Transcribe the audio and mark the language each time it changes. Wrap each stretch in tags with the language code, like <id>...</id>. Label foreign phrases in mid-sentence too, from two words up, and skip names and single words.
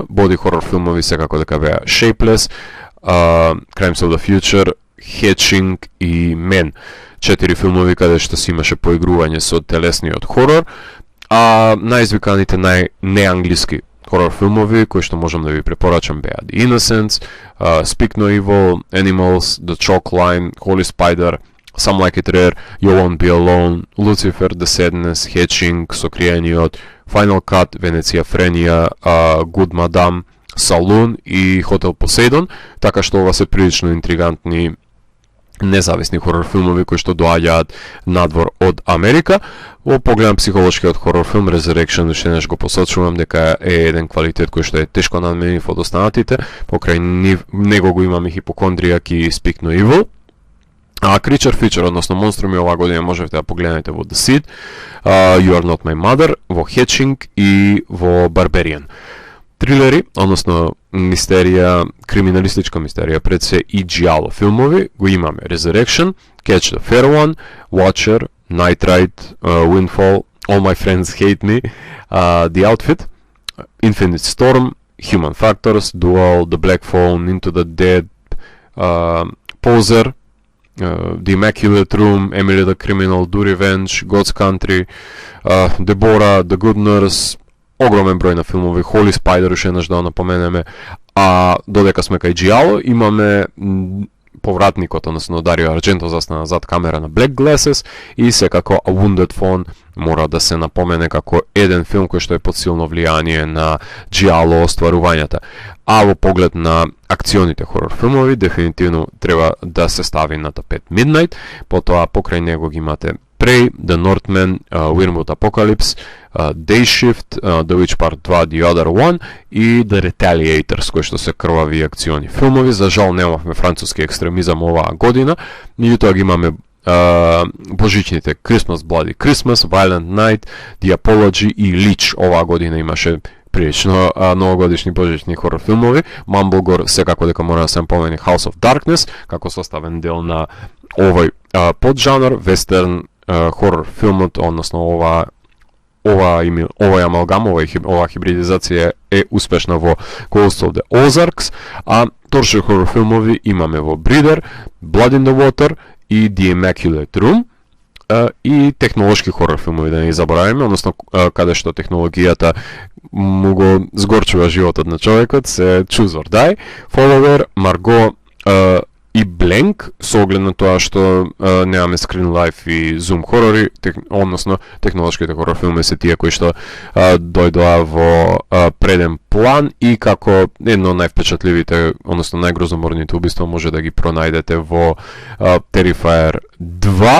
<mk>Боди хорор филмови секако дека беа Shapeless, Crimes of the Future, Hatching и Men. 4 филмови каде што се имаше поигрување со телесниот хорор, а најизвиканите неанглиски хорор филмови кои што можам да ви препорачам беа The Innocents, Speak No Evil, Animals, The Chalk Line, Holy Spider, Some Like It Rare, You Won't Be Alone, Lucifer, The Sadness, Hatching, Сокриениот, Final Cut, Венеција Френија, Good Madame, Saloon и Hotel Poseidon, така што ова се прилично интригантни независни хорор филмови кои што доаѓаат надвор од Америка. Во погледам психолошкиот хорор филм Resurrection, уште еднаш го посочувам дека е еден квалитет кој што е тешко надменив од останатите. Покрај него го имаме Хипокондријак и Speak No Evil. А</mk> <en>Creature Feature,</en> <mk>односно монструми, оваа година можете да погледнете во The Seed, You Are Not My Mother, во Hatching и во Barbarian. Трилери, односно мистерија, криминалистичка мистерија, пред се и джиало филмови, го имаме Resurrection, Catch the Fair One, Watcher, Night Ride, Windfall, All My Friends Hate Me, The Outfit, Infinite Storm, Human Factors, Duel, The Black Phone, Into the Dead, Poser, The Immaculate Room, Emily the Criminal, Do Revenge, God's Country, Deborah, The Good Nurse, огромен број на филмови, Holy Spider, уште еднаш да напоменеме, а додека сме кај джиало, имаме повратникот, односно Дарио Ардженто застана зад камера на Black Glasses и секако A Wounded Fawn мора да се напомене како еден филм кој што е под силно влијание на джиало остварувањата. А во поглед на акционите хорор филмови, дефинитивно треба да се стави на тапет Midnight, потоа покрај него ги имате Prey, The Northman, Wyrmwood Apocalypse, Day Shift, The Witch Part 2, The Other One и The Retaliators, кои што се крвави акциони филмови. За жал немавме француски екстремизам оваа година, меѓутоа ги имаме божичните Christmas, Bloody Christmas, Violent Night, The Apology и Leech. Оваа година имаше прилично новогодишни божични хорор филмови. Mumblegore секако дека мора да се помени House of Darkness, како составен дел на овој поджанр, вестерн хорор филмот, односно овој амалгам, оваа хибридизација е успешна во Ghost of the Ozarks, а торши хорор филмови имаме во Breeder, Blood in the Water и The Immaculate Room, и технолошки хорор филмови, да не забораваме, односно каде што технологијата му го згорчува животот на човекот, се Choose or Die, Follower, Margot и Blank, со оглед на тоа што немаме</mk> <en>Screen Life</en> <mk>и Zoom хорори, односно технолошките хорор филми се тие кои што дојдоа во преден план и како едно од највпечатливите, односно најгрозоморните убиства може да ги пронајдете во Terrifier 2.</mk>